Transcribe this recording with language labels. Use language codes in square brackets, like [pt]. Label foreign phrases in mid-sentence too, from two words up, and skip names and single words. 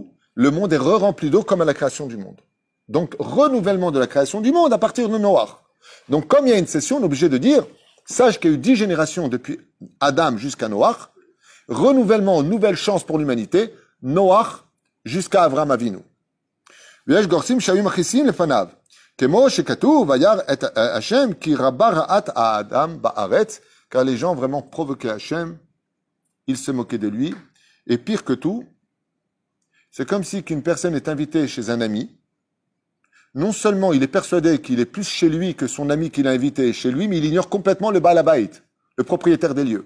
[fr] Le monde est re-rempli d'eau comme à la création du monde. Donc, renouvellement de la création du monde à partir de Noach. Donc, comme il y a une session, on est obligé de dire, sache qu'il y a eu 10 générations depuis Adam jusqu'à Noach, renouvellement, nouvelle chance pour l'humanité, Noach jusqu'à Avraham Avinu. [he] ויש גורסים שהיו מכניסים לפניו, כמו שכתוב, וירא את השם כי רבה רעת האדם בארץ, [fr] car les gens vraiment provoquaient Hachem, ils se moquaient de lui, et pire que tout, c'est comme si qu'une personne est invitée chez un ami, non seulement il est persuadé qu'il est plus chez lui que son ami qu'il a invité chez lui, mais il ignore complètement le [he] בעל הבית, [fr] le propriétaire des lieux.